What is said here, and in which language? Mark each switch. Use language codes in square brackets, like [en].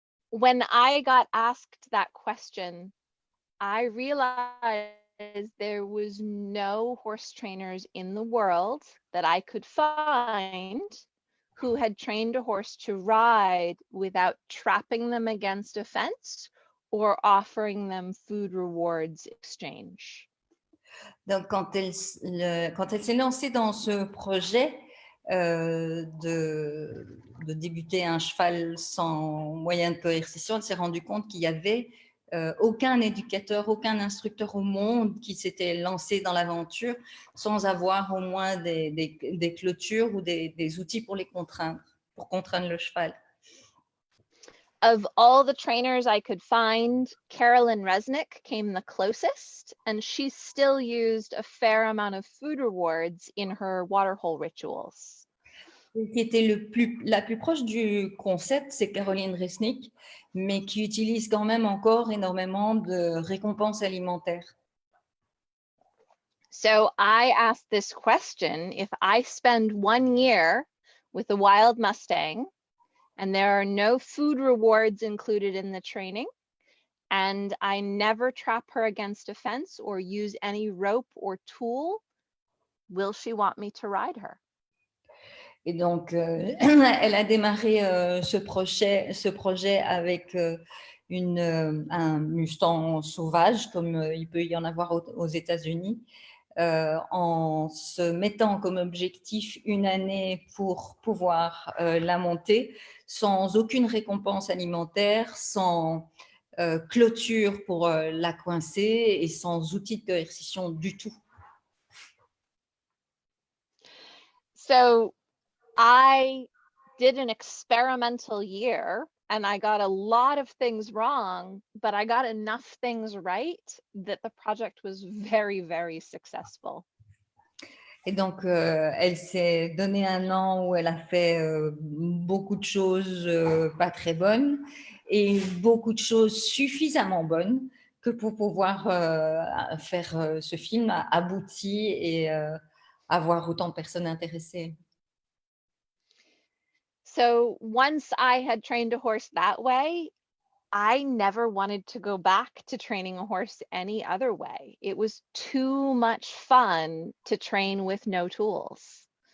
[en] When I got asked that question, I realized there was no horse trainers in the world that I could find who had trained a horse to ride without trapping them against a fence or offering them food rewards exchange. [fr] Donc, quand elle s'est lancée dans ce projet de débuter un cheval sans moyen de coercition, elle s'est rendue compte qu'il n'y avait aucun éducateur, aucun instructeur au monde qui s'était lancé dans l'aventure sans avoir au moins des clôtures ou des outils pour les contraindre, pour contraindre le cheval. [en] Of all the trainers I could find, Carolyn Resnick came the closest, and she still used a fair amount of food rewards in her waterhole rituals. [fr] Qui était la plus proche du concept, c'est Caroline Resnick, mais qui utilise quand même encore énormément de récompenses alimentaires. [en] So I asked this question: if I spend 1 year with a wild Mustang and there are no food rewards included in the training, and I never trap her against a fence or use any rope or tool, will she want me to ride her? [fr] Et donc, elle a démarré ce projet avec un Mustang sauvage, comme il peut y en avoir aux États-Unis, en se mettant comme objectif 1 année pour pouvoir la monter, sans aucune récompense alimentaire, sans clôture pour la coincer et sans outil de coercition du tout. [en] So I did an experimental year and I got a lot of things wrong, but I got enough things right that the project was very, very successful. [fr] Et donc, elle s'est donné 1 an où elle a fait beaucoup de choses pas très bonnes et beaucoup de choses suffisamment bonnes que pour pouvoir faire ce film abouti et avoir autant de personnes intéressées. [en] So once I had trained a horse that way, I never wanted to go back to training a horse any other way. It was too much fun to train with no tools.